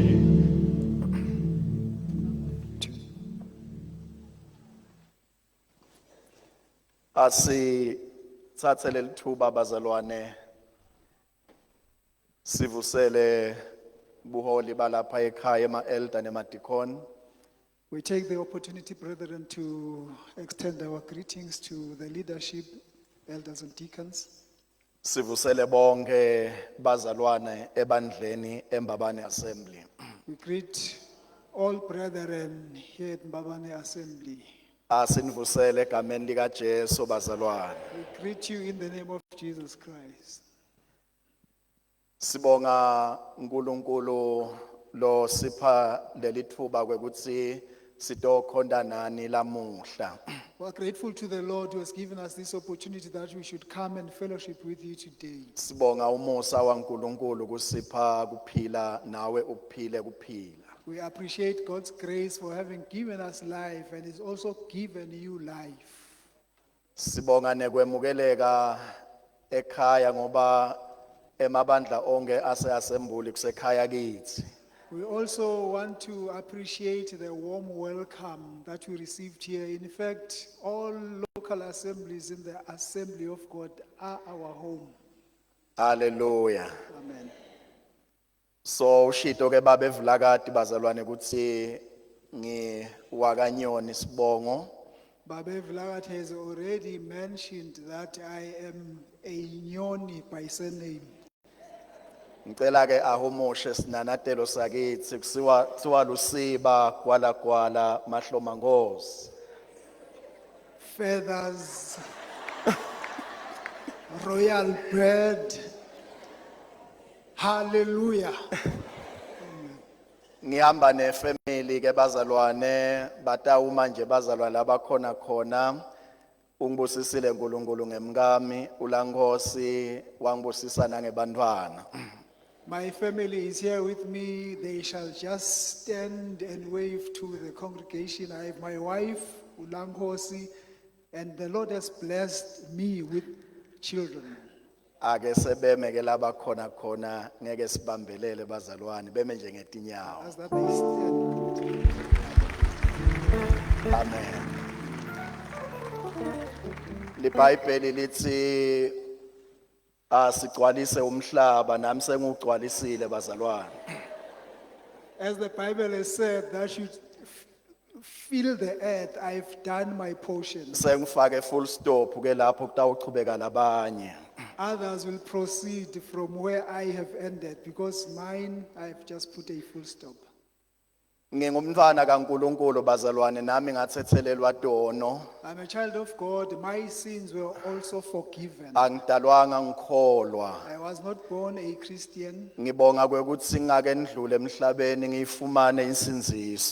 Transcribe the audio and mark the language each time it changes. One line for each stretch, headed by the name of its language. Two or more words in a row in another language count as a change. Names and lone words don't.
Swati: Asithathe leli thuba bazalwane sivusele buholi balapha ekhaya ema-elder nemadikon.
English: We take the opportunity, brethren, to extend our greetings to the leadership, elders and deacons.
Swati: Sivusele bonke bazalwane ebandleni eMbabane Assembly.
English: We greet all brethren here at Mbabane Assembly.
Swati: Asinivusele egameni likaJesu bazalwane.
English: We greet you in the name of Jesus Christ.
Swati: Sibonga uNkulunkulu lo sipha leli thuba kwekuthi sitokhonda nani lamuhla.
English: We are grateful to the Lord who has given us this opportunity that we should come and fellowship with you today.
Swati: Sibonga umusa waNkulunkulu kusipha kuphila nawe uphile kuphila.
English: We appreciate God's grace for having given us life and He's also given you life.
Swati: Sibonga nekwemukeleka ekhaya ngoba emabandla onke ase-assembly kusekhaya kithi.
English: We also want to appreciate the warm welcome that we received here. In fact, all local assemblies in the Assembly of God are our home. Hallelujah. Amen.
Swati: So ushito ke babe Vulakati bazalwane kuthi ngiwakanyoni sibongo.
English: Babe Vlagat has already mentioned that I am a Nyoni by surname.
Swati: Ngicela ke ahumushe sinanatelo sakithi kusiwa lusiba kwala mahloma ngozi.
English: Feathers, royal bird. Hallelujah.
Swati: Ngihamba nefamily ke bazalwane batawuma nje bazalwane labakhona khona. Ungibusisile uNkulunkulu ngemkami uLankosi wangibusisa nangebantwana.
English: My family is here with me. They shall just stand and wave to the congregation. I have my wife, Ulanghosi, and the Lord has blessed me with children.
Swati: Ake sebeme ke labakhona khona ngeke sibambelele bazalwane beme nje ngetinyawo.
English: As that they stand. Amen.
Swati: LiBhayibheli lithi asigcwalise umhlaba nami sengugcwalisile bazalwane.
English: As the Bible has said, that should fill the earth. I've done my portion.
Swati: Sengifake
English: full stop
Swati: ke lapho kutawuchubeka labanye.
English: Others will proceed from where I have ended because mine, I have just put a full stop.
Swati: Ngingumntwana kaNkuluNkulu bazalwane nami ngathethelelwa dono
English: I'm a child of God. My sins were also forgiven.
Swati: angidalwanga ngikholwa
English: I was not born a Christian.
Swati: ngibonga kwekuthi ngake ndlule emhlabeni ngiyifumane insinziso